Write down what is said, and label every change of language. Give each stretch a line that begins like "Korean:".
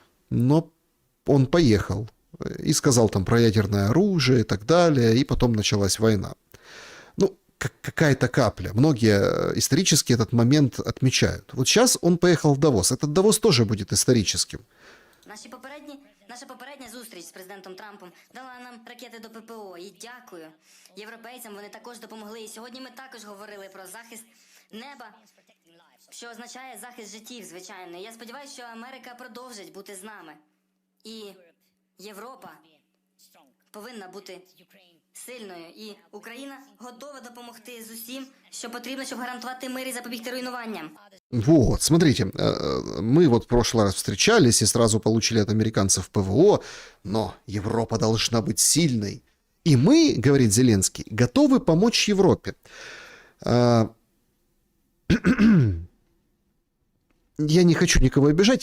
Russian: Но он поехал. И сказал там про ядерное оружие и так далее, и потом началась война. Ну, какая-то капля. Многие исторически этот момент отмечают. Вот сейчас он поехал в Давос. Этот Давос тоже будет историческим.
Ukrainian: Наша попередня зустріч з президентом Трампом дала нам ракети до ППО. І дякую європейцям, вони також допомогли. І сьогодні ми також говорили про захист неба, що означає захист життів, звичайно. Я сподіваюся, що Америка продовжить бути з нами. І Європа повинна бути сильною. І Україна готова допомогти з усім, що потрібно, щоб гарантувати мир і запобігти руйнуванням.
Russian: Вот, смотрите, мы вот в прошлый раз встречались и сразу получили от американцев ПВО, но Европа должна быть сильной. И мы, говорит Зеленский, готовы помочь Европе. Я не хочу никого обижать.